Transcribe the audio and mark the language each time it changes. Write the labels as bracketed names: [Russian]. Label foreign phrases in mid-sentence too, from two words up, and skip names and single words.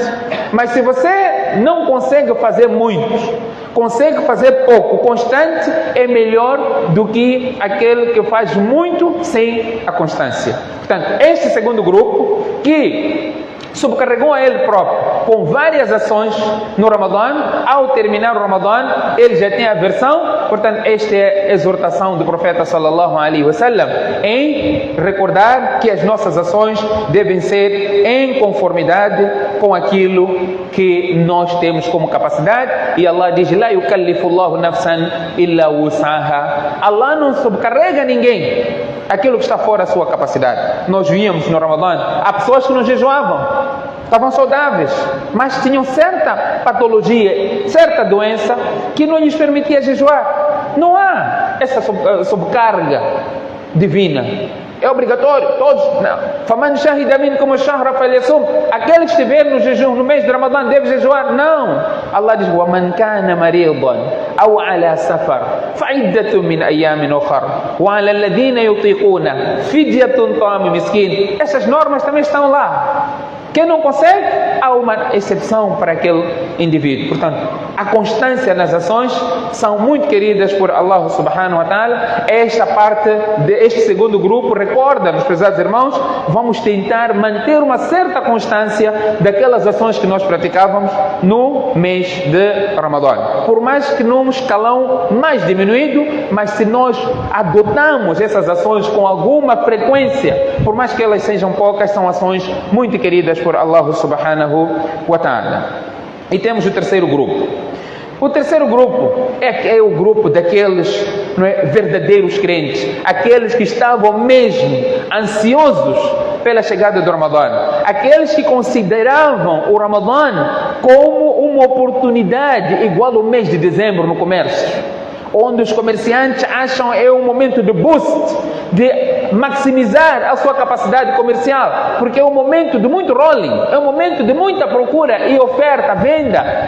[Portuguese] Mas se você não consegue fazer muito, consegue fazer pouco constante, é melhor do que aquele que faz muito sem a constância. Portanto, este segundo grupo que subcarregou a ele próprio com várias ações no Ramadã, ao terminar o Ramadã, ele já tem aversão. Portanto, esta é a exortação do profeta [Arabic] صلى الله عليه وسلم, [Portuguese] em recordar que as nossas ações devem ser em conformidade com aquilo que nós temos como capacidade. E Allah diz: [Arabic] لا يكلف الله نفسا إلا وسعها. [Portuguese] Allah não subcarrega ninguém aquilo que está fora da sua capacidade. Nós víamos no Ramadã, há pessoas que não jejuavam, estavam saudáveis, mas tinham certa patologia, certa doença que não lhes permitia jejuar. Não há essa sobrecarga divina. É obrigatório, todos. [Arabic] فمن شهد منكم الشهر فليصم. [Portuguese] Aquele que estiver no jejum no mês de Ramadã deve jejuar? Não. Allah diz: [Arabic] ومن كان مريضا أو على سفر فعدة من أيام أخر وعلى الذين يطيقون فدية طعام مسكين. [Portuguese] Essas normas também estão lá. Quem não consegue, há uma exceção para aquele indivíduo. Portanto, a constância nas ações são muito queridas por Allah [Arabic] سبحانه وتعالى. [Portuguese] Esta parte deste segundo grupo recorda, meus prezados irmãos, vamos tentar manter uma certa constância daquelas ações que nós praticávamos no mês de Ramadã. Por mais que num escalão mais diminuído, mas se nós adotamos essas ações com alguma frequência, por mais que elas sejam poucas, são ações muito queridas por Allah [Arabic] سبحانه وتعالى. [Portuguese] E temos o terceiro grupo. O terceiro grupo é o grupo daqueles verdadeiros crentes, aqueles que estavam mesmo ansiosos pela chegada do Ramadã, aqueles que consideravam o Ramadã como uma oportunidade igual ao mês de dezembro no comércio, onde os comerciantes acham é um momento de boost, de maximizar a sua capacidade comercial, porque é um momento de muito rolling, é um momento de muita procura e oferta, venda.